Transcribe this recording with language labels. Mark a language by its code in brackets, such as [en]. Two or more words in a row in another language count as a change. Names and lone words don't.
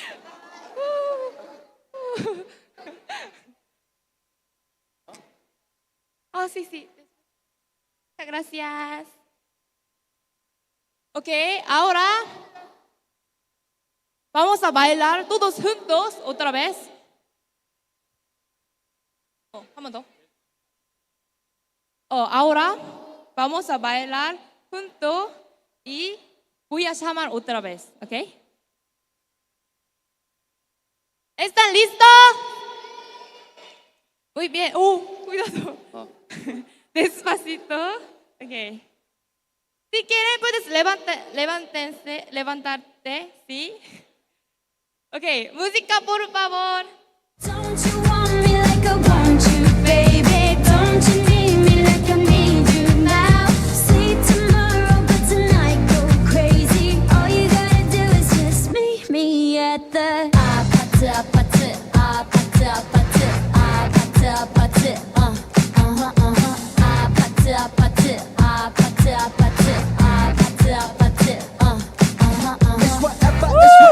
[es] Oh, sí, sí. Muchas gracias. Ok, ahora vamos a bailar todos juntos otra vez. [ko] 한 번 더. [es] Ahora vamos a bailar juntos y voy a llamar otra vez, ¿ok? ¿Están listos? Muy bien. Cuidado. Despacito. Ok. Si quieren puedes levantarte, ¿sí? Ok, música por favor. [en] Don't you want me like I want you, baby? Don't you need me like I need you now? See tomorrow, but tonight go crazy. All you gotta do is just meet me at the [ko] 아파트 아파트 아파트 아파트 [en] 아파트 아파트 아파트 아파트 아파트 아파트 아파트